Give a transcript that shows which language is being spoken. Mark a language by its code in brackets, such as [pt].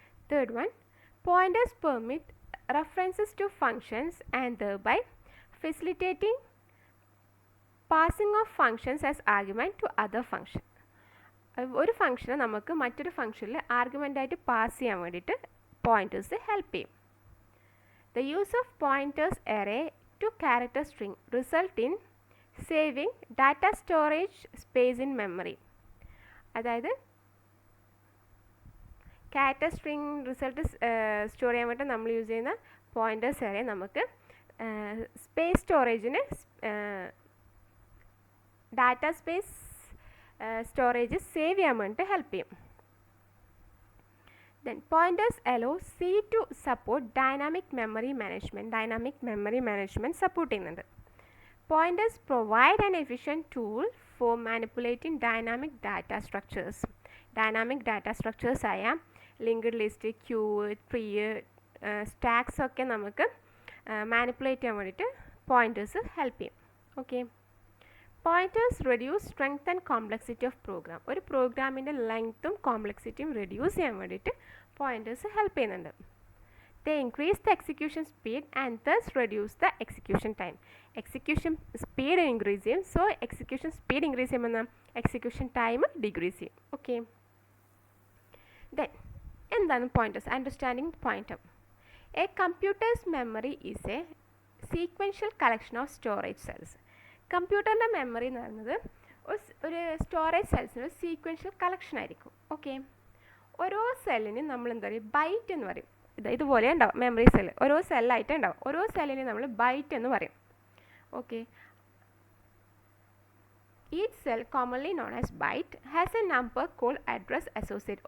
[en] Third one, pointers permit references to functions and thereby facilitating passing of functions as argument to other function. [ml] ഒരു ഫംഗ്ഷനെ നമുക്ക് മറ്റൊരു ഫംഗ്ഷനിൽ ആർഗ്യുമെൻ്റായിട്ട് pass ചെയ്യാൻ വേണ്ടിയിട്ട് പോയിൻറ്റേഴ്സ് ഹെൽപ്പ് ചെയ്യും. [en] The use of pointers array to character string result in saving data storage space in memory. [ml] അതായത് character string result store ചെയ്യാൻ വേണ്ടി നമ്മൾ യൂസ് ചെയ്യുന്ന പോയിൻറ്റേഴ്സ് array നമുക്ക് space സ്റ്റോറേജിന് data space storage save ചെയ്യാൻ വേണ്ടി ഹെൽപ്പ് ചെയ്യും. [en] Then pointers allow C to support dynamic memory management. Dynamic memory management support [ml] ചെയ്യുന്നുണ്ട്. [en] Pointers provide an efficient tool for manipulating dynamic data structures. [ml] Dynamic data structures ആയ linked list, Q, tree, stacks ഒക്കെ നമുക്ക് manipulate ചെയ്യാൻ വേണ്ടിയിട്ട് pointers help ചെയ്യും. [en] Okay, pointers reduce strength and complexity of program. [ml] ഒരു പ്രോഗ്രാമിൻ്റെ ലെങ്ത്തും കോംപ്ലക്സിറ്റിയും റെഡ്യൂസ് ചെയ്യാൻ വേണ്ടിയിട്ട് പോയിൻറ്റേഴ്സ് ഹെൽപ്പ് ചെയ്യുന്നുണ്ട്. [en] They increase the execution speed and thus reduce the execution time. Execution speed increase [ml] ചെയ്യും. [en] So execution speed increase [ml] ചെയ്യുമ്പോൾ [en] execution time decrease ചെയ്യും. Okay. Then [ml] എന്താണ് [en] pointers? Understanding pointer. A computer's memory is a sequential collection of storage cells. [ml] കമ്പ്യൂട്ടറിൻ്റെ memory എന്ന് പറയുന്നത് ഒരു storage സെൽസിന് ഒരു sequential collection ആയിരിക്കും. ഓക്കെ, ഓരോ സെല്ലിന് നമ്മൾ എന്താ പറയുക, ബൈറ്റ് എന്ന് പറയും. ഇതുപോലെ ഉണ്ടാവും മെമ്മറി സെല്ല്, ഓരോ സെല്ലായിട്ട് ഉണ്ടാവും. ഓരോ സെല്ലിന് നമ്മൾ ബൈറ്റ് എന്ന് പറയും. [en] Okay, each cell commonly known as byte has a number called address associate.